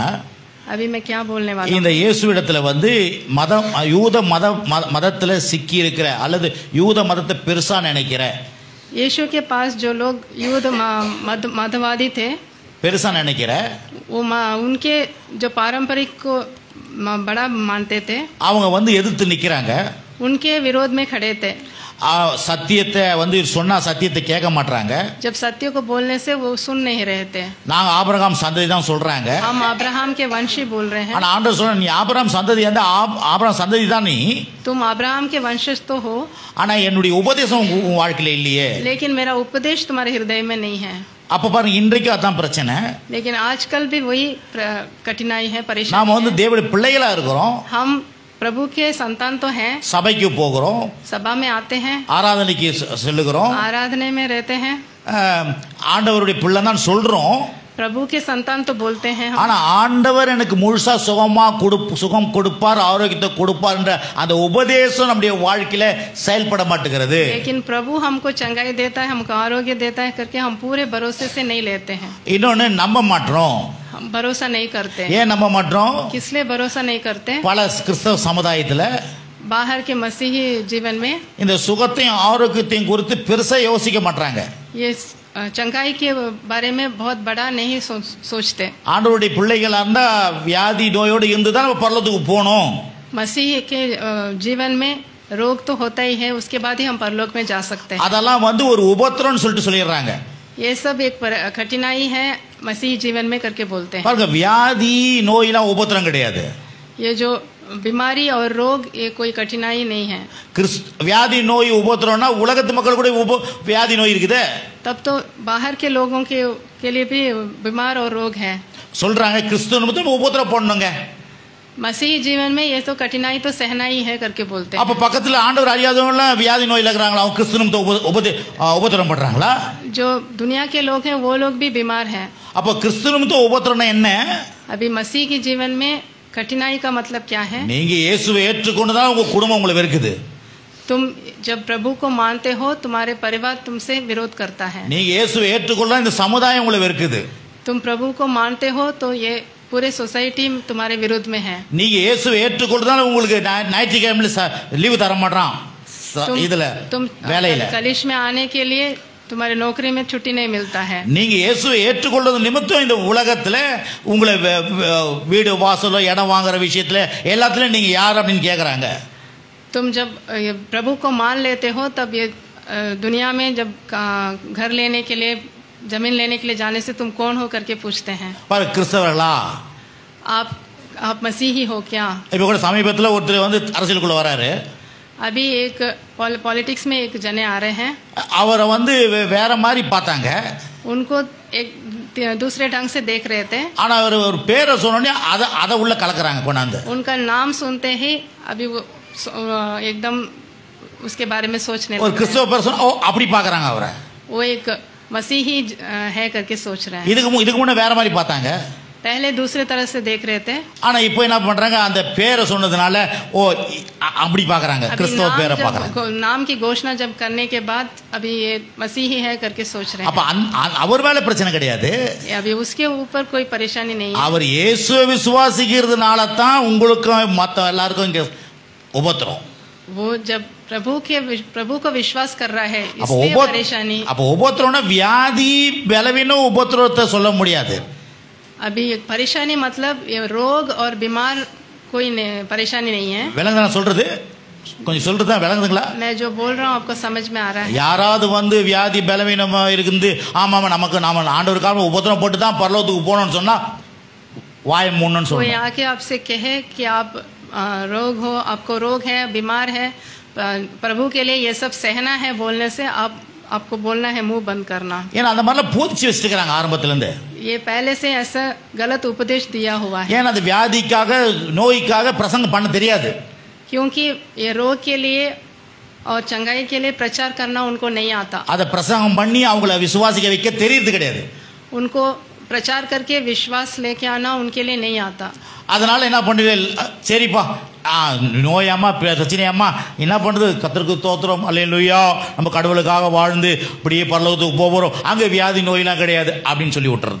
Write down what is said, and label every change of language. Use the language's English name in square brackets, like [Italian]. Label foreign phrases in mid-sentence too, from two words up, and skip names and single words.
[Hindi] अभी मैं क्या बोलने वाला हूं. [Tamil] இந்த இயேசுவிடத்துல வந்து யூத மதத்துல சிக்கி இருக்கிற அல்லது யூத மதத்தை பெருசா நினைக்கிற, [Hindi] यीशु के पास जो लोग यूद मतवादी थे, [Tamil] பெருசா நினைக்கிற, [Hindi] वो उनके जो पारंपरिक को बड़ा मानते थे, [Tamil] அவங்க வந்து எதிர்த்து நிக்கிறாங்க, [Hindi] उनके विरोध में खड़े थे. [Tamil] சத்தியத்தை வந்து சொன்னா சத்தியத்தை கேட்க மாட்டாங்க. [Hindi] जब सत्य को बोलने से वो सुन नहीं रहे थे. [Tamil] நாங்க ஆபிரகாம் சந்ததி தான் சொல்றாங்க, [Hindi] हम अब्राहम के वंशी बोल रहे हैं. [Tamil] ஆனா ஆண்டவர் சொல்றார், நீ ஆபிரகாம் சந்ததி அந்த ஆபிரகாம் சந்ததி தான் நீ, [Hindi] तुम अब्राहम के वंशज तो हो, [Tamil] ஆனா என்னுடைய உபதேசம் உன் வாழ்க்கையில இல்லையே. [Hindi] लेकिन मेरा उपदेश तुम्हारे हृदय में नहीं है. [Tamil] அப்ப பாருங்க, இன்றைக்கு அதான் பிரச்சனை. [Hindi] लेकिन आजकल भी वही कठिनाई है, परेशानी. [Tamil] நாம வந்து தேவனுடைய பிள்ளைகளா இருக்கிறோம், [Hindi] हम प्रभु के संतान तो हैं, [Tamil] சபைக்கு போகிறோம், [Hindi] सभा में आते हैं, [Tamil] ஆராதனைக்கு செல்லுகிறோம், [Hindi] आराधने में रहते हैं, [Tamil] ஆண்டவருடைய பிள்ளை தான் சொல்றோம், [Hindi] प्रभु के संतान तो बोलते हैं. [Tamil] ஆனா ஆண்டவர் எனக்கு முழுசா சுகம் கொடுப்பார், ஆரோக்கியத்தை கொடுப்பார் என்ற அந்த உபதேசம் நம்முடைய வாழ்க்கையில செயல்பட மாட்டேங்கிறது. [Hindi] लेकिन प्रभु हमको चंगाई देता है, हमको आरोग्य देता है करके हम पूरे भरोसे से नहीं लेते हैं. [Tamil] இன்னொன்னு நம்ப மாட்டோம். [Hindi] हम भरोसा नहीं करते. [Tamil] ஏன் நம்ப மாட்டோம்? [Hindi] किसलिए भरोसा नहीं करते? [Tamil] பல கிறிஸ்தவ சமுதாயத்துல [Hindi] बाहर के मसीही जीवन में [Tamil] இந்த சுகத்தையும் ஆரோக்கியத்தையும் குறித்து பெருசா யோசிக்க மாட்டாங்க. [Hindi] ये चंगाई के बारे में बहुत बड़ा नहीं सोचते। [Tamil] ஆண்டவருடைய பிள்ளைகளா இருந்தா வியாதி நோயோடு இருந்து தான் நம்ம பரலோகத்துக்கு போகணும். [Hindi] मसीह के जीवन में रोग तो होता ही है, उसके बाद ही हम परलोक में जा सकते हैं। [Tamil] அதெல்லாம் வந்து ஒரு உபத்திரம்னு சொல்லிட்டு சொல்லிடுறாங்க. [Hindi] ये सब एक कठिनाई है मसीह जीवन में करके बोलते हैं। [Tamil] பாருங்க, வியாதி நோயெல்லாம் உபத்திரம் கிடையாது. [Hindi] ये जो बीमारी और रोग ये कोई कठिनाई नहीं है। [Tamil] வியாதி நோய் உபத்திரம்னா உலகத்து மக்கள் கூட வியாதி நோய் இருக்குது. [Hindi] तब तो बाहर के लोगों के लिए भी बीमार और रोग है। [Tamil] சொல்றாங்க கிறிஸ்துவ நிமித்தம் உபத்திரம் போடணுங்க. [Hindi] मसीह जीवन में ये तो कठिनाई तो सहना ही है करके बोलते हैं। [Tamil] அப்ப பக்கத்துல ஆண்டவர் அறியாதவங்க வியாதி நோயில இருக்கறாங்களா? அவங்க கிறிஸ்துவ நிமித்தம் உபத்திரம் பண்றாங்களா? [Hindi] जो दुनिया के लोग हैं वो लोग भी बीमार हैं। [Tamil] அப்ப கிறிஸ்துவ நிமித்தம் உபத்திரம்னா என்ன? [Hindi] अभी मसीह के जीवन में कठिनाई का मतलब क्या है? [Tamil] நீங்க இயேசுவை ஏற்றுக்கொண்டதால உங்க குடும்பம் உங்களை வெறுக்குது. [Hindi] तुम जब प्रभु को मानते हो तुम्हारे परिवार तुमसे विरोध करता है। [Tamil] நீங்க இயேசுவை ஏற்றுக்கொண்டா இந்த சமுதாயம் உங்களை வெறுக்குது. [Hindi] तुम प्रभु को मानते हो तो ये पूरे सोसाइटी तुम्हारे विरोध में है। [Tamil] நீங்க இயேசுவை ஏற்றுக்கொண்டதால உங்களுக்கு ஞாயிற்றுக்கிழமையில லீவு தர மாட்டான். இதுல [Hindi] तुम [Tamil] வேலையில [Hindi] कलिश में आने के लिए तुम्हारे नौकरी में छुट्टी नहीं मिलता है। [Tamil] நீங்க இயேசுவை ஏற்றுக்கொண்டது நிமித்தம் இந்த உலகத்துல உங்களை வீடு வாசலோ இடம் வாங்குற விஷயத்துல எல்லாத்துலயும் நீங்க யார் அப்படின்னு கேக்குறாங்க. [Hindi] तुम जब प्रभु को मान लेते हो तब ये दुनिया में जब घर लेने के लिए जमीन लेने के लिए जाने से तुम कौन हो करके पूछते हैं। [Tamil] पर கிறிஸ்தவர்களா? [Hindi] आप मसीही हो क्या? [Tamil] இப்ப கூட சமீபத்துல ஒருத்தர் வந்து அரசியலுக்குள்ள வராரு. [Hindi] अभी एक पॉलिटिक्स में एक जने आ रहे हैं। [Tamil] அவரை வந்து வேற மாதிரி பார்த்தாங்க. [Hindi] उनको एक दूसरे ढंग से देख रहे थे। [Tamil] ஆனா அவர் ஒரு பேரை சொன்னோனே அத உள்ள கலக்குறாங்க கொண்டாந்து. [Hindi] उनका नाम सुनते ही अभी वो एकदम उसके बारे में सोचने [Tamil] ஒரு கிறிஸ்தவ பர்சன் அப்படி பார்க்கறாங்க அவரை. [Hindi] वो एक मसीही है करके सोच रहे हैं। [Tamil] இதுக்கு முன்ன வேற மாதிரி பார்த்தாங்க. [Hindi] पहले दूसरे तरह से देख रहे थे। [Tamil] ஆனா இப்போ என்ன பண்றாங்க? அந்த பேரை சொன்னதுனால அப்படி பார்க்கறாங்க. கிறிஸ்தவ பேரை பார்க்கறாங்க. [Hindi] नाम की घोषणा जब करने के बाद अभी ये मसीही है करके सोच रहे हैं। [Tamil] அப்ப அவர் மேல பிரச்சனை கிடையாது. [Hindi] अभी उसके ऊपर कोई परेशानी नहीं है। [Tamil] அவர் இயேசுவை விசுவாசிக்கிறதுனால தான் உங்களுக்கு மத்த எல்லாருக்கும் இங்க உபத்திரம். [Hindi] वो जब प्रभु को विश्वास कर रहा है इसलिए परेशानी। [Tamil] அப்ப உபத்திரம்னா வியாதி பலவீனம் உபத்திரத்தை சொல்ல முடியாது. [Hindi] अभी परेशानी मतलब ये रोग और बीमार कोई परेशानी नहीं है। [Tamil] விளங்குதா நான் சொல்றது? கொஞ்சம் சொல்றதா விளங்குதுங்களா? [Hindi] मैं जो बोल रहा हूँ आपको समझ में आ रहा है? [Tamil] யாராவது வந்து வியாதி பலவீனமா இருக்குது, ஆமாமா நமக்கு நாம ஆண்டவருக்காக உபத்திரம் போட்டு தான் பரலோகத்துக்கு போகணும்னு சொன்னா வாய் மூடணும்னு [Hindi] कोई [Tamil] சொல்றாங்க. [Hindi] आके आपसे कहे कि आप रोग हो, आपको रोग है, बीमार है, प्रभु के लिए ये सब सहना है बोलने से आपको बोलना है मुंह बंद करना। [Tamil] ஏன்னா அந்த மாதிரிலாம் போதிச்சு வச்சிருக்காங்க ஆரம்பத்துல இருந்து. [Hindi] ये पहले से ऐसा गलत उपदेश दिया हुआ है। [Tamil] ஏன்னா அந்த வியாதிக்காக நோய்க்காக பிரசங்கம் பண்ண தெரியாது. [Hindi] क्योंकि ये रोग के लिए और चंगाई के लिए प्रचार करना उनको नहीं आता। [Tamil] அதை பிரசங்கம் பண்ணி அவங்கள விசுவாசிக்க வைக்க தெரியுது கிடையாது. [Hindi] उनको प्रचार करके विश्वास लेके आना उनके लिए नहीं आता। [Tamil] அதனால என்ன பண்ணுறீங்க? சரிப்பா நோயாமா பிரச்சனையாமா என்ன பண்ணுறது? கர்த்தருக்கு ஸ்தோத்திரம் அல்லேலூயா, நம்ம கடவுளுக்காக வாழ்ந்து இப்படியே பரலோகத்துக்கு போகிறோம், அங்கே வியாதி நோயெல்லாம் கிடையாது அப்படின்னு சொல்லி விட்டுறது.